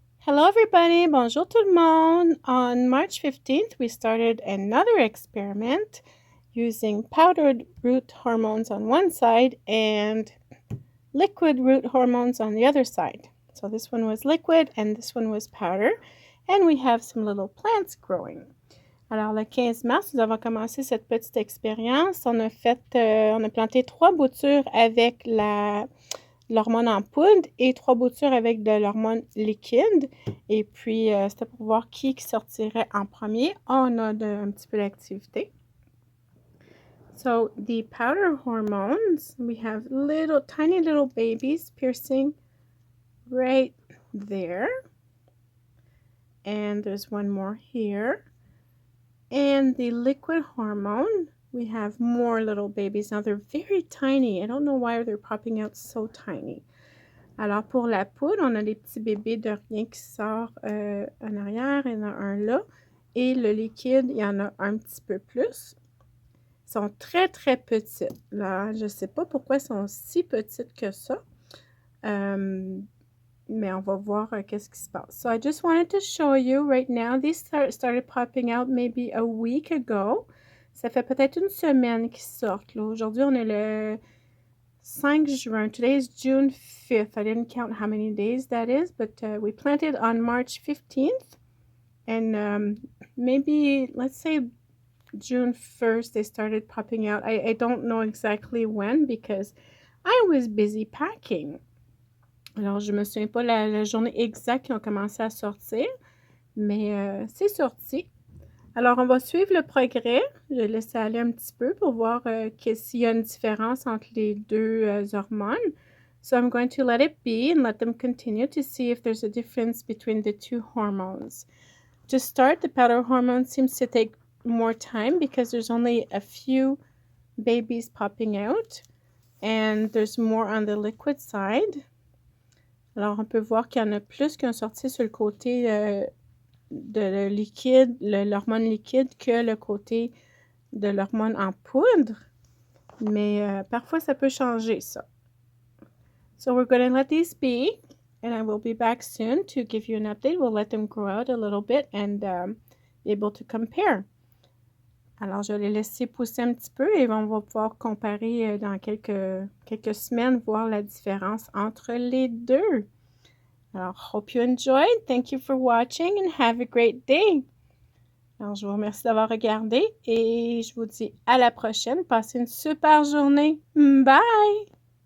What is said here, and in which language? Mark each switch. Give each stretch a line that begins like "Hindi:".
English: Hello everybody,
French: bonjour tout le monde.
English: On March 15th, we started another experiment using powdered root hormones on one side and liquid root hormones on the other side. So this one was liquid and this one was powder, and we have some little plants growing.
French: Alors le 15 mars, nous avons commencé cette petite expérience. On a planté 3 boutures avec l'hormone en poudre et 3 boutures avec de l'hormone liquide. Et puis, c'était pour voir qui sortirait en premier. On a un petit peu d'activité.
English: So, the powder hormones, we have tiny little babies piercing right there. And there's one more here. And the liquid hormone, we have more little babies. Now, they're very tiny. I don't know why they're popping out so tiny.
French: Alors, pour la poudre, on a des petits bébés de rien qui sortent en arrière. Il y en a un là. Et le liquide, il y en a un petit peu plus. Ils sont très, très petits. Là, je ne sais pas pourquoi ils sont si petits que ça. Mais on va voir qu'est-ce qui se passe.
English: So, I just wanted to show you right now. These started popping out maybe a week ago.
French: Ça fait peut-être une semaine qu'ils sortent. Aujourd'hui, on est le 5 juin.
English: Today is June 5th. I didn't count how many days that is, but we planted on March 15th. And maybe, let's say, June 1st, they started popping out. I don't know exactly when because I was busy packing.
French: Alors, je ne me souviens pas la journée exacte qu'ils ont commencé à sortir, mais c'est sorti. Alors, on va suivre le progrès. Je vais laisser aller un petit peu pour voir s'il y a une différence entre les deux hormones.
English: So, I'm going to let it be and let them continue to see if there's a difference between the two hormones. To start, the powder hormone seems to take more time because there's only a few babies popping out and there's more on the liquid side.
French: Alors, on peut voir qu'il y en a plus qui ont sorti sur le côté de liquide, l'hormone liquide, que le côté de l'hormone en poudre. Mais parfois, ça peut changer, ça.
English: So, we're going to let these be, and I will be back soon to give you an update. We'll let them grow out a little bit and be able to compare.
French: Alors, je vais les laisser pousser un petit peu et on va pouvoir comparer dans quelques semaines, voir la différence entre les deux.
English: Alors, hope you enjoyed. Thank you for watching and have a great day.
French: Alors, je vous remercie d'avoir regardé et je vous dis à la prochaine. Passez une super journée. Bye!